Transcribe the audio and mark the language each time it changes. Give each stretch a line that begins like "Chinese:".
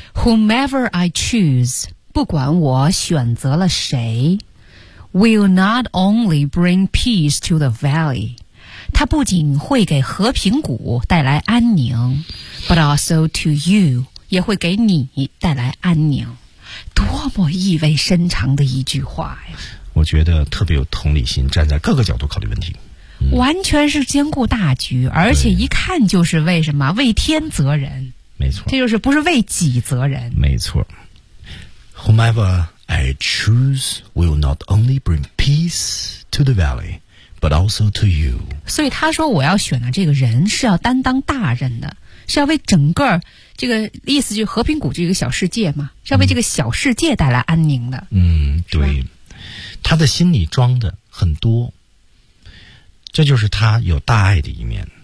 English: ， Whomever I choose。
Chinese: 不管我选择了谁
English: will not only bring peace to the valley
Chinese: 它不仅会给和平谷带来安宁
English: but also to you
Chinese: 也会给你带来安宁多么意味深长的一句话呀我觉得特别有同理心站在各个角度考虑问题、嗯、完全是兼顾大局而且一看就是为什么为天责人没错这就是不是为己责人
English: 没错Whomever I choose will not only bring peace to the valley, but also to you.
Chinese: 所以他说我要选的这个人是要担当大任的，是要为整个这个意思就是和平谷这个小世界嘛，是要为这个小世界带来安宁的。嗯，对，他的心里装的很多，这就是他有大爱的一面。